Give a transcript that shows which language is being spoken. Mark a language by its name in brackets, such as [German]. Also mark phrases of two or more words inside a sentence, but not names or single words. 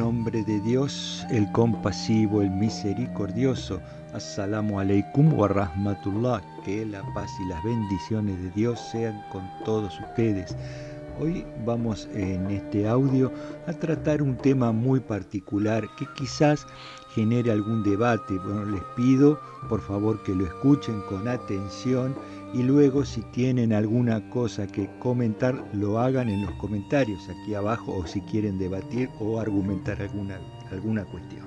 [Spanish] nombre de Dios, el compasivo, el misericordioso. [Arabic] السلام عليكم ورحمة الله. [Spanish] Que la paz y las bendiciones de Dios sean con todos ustedes. Hoy vamos en este audio a tratar un tema muy particular que quizás genere algún debate. Bueno, les pido por favor que lo escuchen con atención y luego si tienen alguna cosa que comentar lo hagan en los comentarios aquí abajo, o si quieren debatir o argumentar alguna cuestión.